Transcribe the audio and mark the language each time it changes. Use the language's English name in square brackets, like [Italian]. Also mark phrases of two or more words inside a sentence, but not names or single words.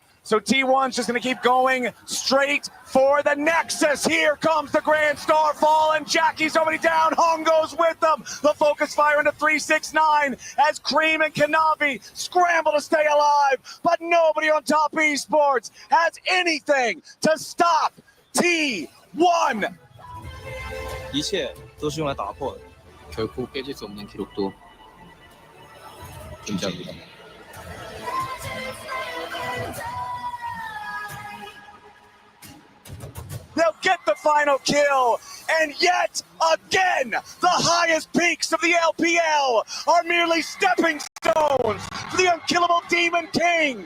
[English] So T1's just going to keep going straight for the Nexus. Here comes the Grand Starfall, and Jackie's already down. Hong goes with them. The focus fire into 369 as Cream and Kanavi scramble to stay alive. But nobody on Top Esports has anything to stop T1. [Chinese] 一切都是用来打破的， [Korean] 결코 깨질 수 없는 기록도 존재합니다. [English] They'll get the final kill, and yet again, the highest peaks of the LPL are merely stepping stones for the unkillable Demon King.